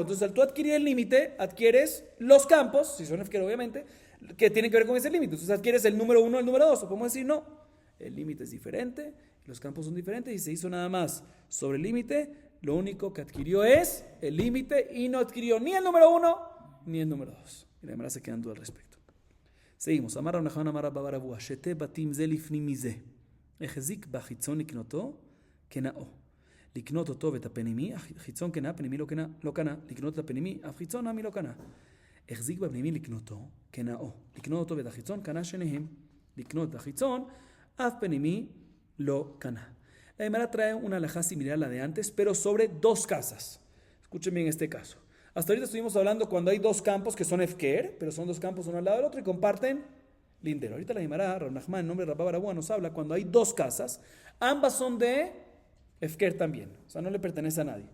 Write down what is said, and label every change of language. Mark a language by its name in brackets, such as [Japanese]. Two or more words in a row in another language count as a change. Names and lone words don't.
[Spanish] Entonces al tú adquirir el límite, adquieres los campos, si son Hefker obviamente, que tienen que ver con ese límite. Entonces adquieres el número 1 o el número 2. O podemos decir, no, el límite es diferente, los campos son diferentes y se hizo nada más sobre el límite, lo único que adquirió es el límite y no adquirió ni el número 1 ni el número 2. Y la Gemara se queda en duda al respecto. Seguimos. [Hebrew] אמר רב נחמן אמר רבה בר אבוה, שתי בתים זה לפני זה. החזיק בחיצון לקנותו קנאו. לקנות אותו ואת הפנימי, חיצון קנה, פנימי לא קנה. לקנות את הפנימי, אף חיצון נמי לא קנה. החזיק בפנימי לקנותו קנאו. לקנות אותו ואת החיצון קנה שניהם. לקנות את החיצון, אף פנימי לא קנה. [Spanish] La Gemara trae una halajá similar a la de antes, pero sobre dos casas. Escuchen bien este caso. Hasta ahorita estuvimos hablando cuando hay dos campos que son efker, pero son dos campos uno al lado del otro y comparten lindero. Ahorita la Gemara, Rav Nachman, en nombre de Rabba bar Avuha, nos habla cuando hay dos casas, ambas son de efker también, o sea, no le pertenece a nadie.